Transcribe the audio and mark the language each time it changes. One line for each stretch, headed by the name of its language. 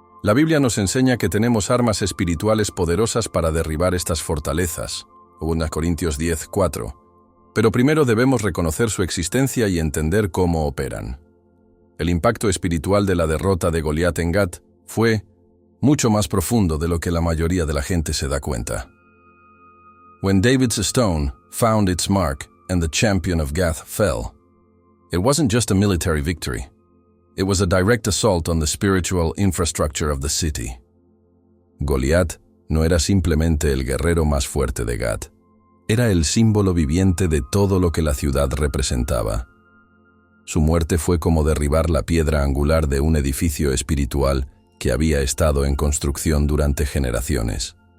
Spanish: La Biblia nos enseña que tenemos armas espirituales poderosas para derribar estas fortalezas, 2 Corintios 10:4. Pero primero debemos reconocer su existencia y entender cómo operan. El impacto espiritual de la derrota de Goliat en Gat fue mucho más profundo de lo que la mayoría de la gente se da cuenta.
English: When David's stone found its mark and the champion of Gath fell, it wasn't just a military victory. It was a direct assault on the spiritual infrastructure of the city.
Spanish: Goliat no era simplemente el guerrero más fuerte de Gat. Era el símbolo viviente de todo lo que la ciudad representaba. Su muerte fue como derribar la piedra angular de un edificio espiritual que había estado en construcción durante generaciones.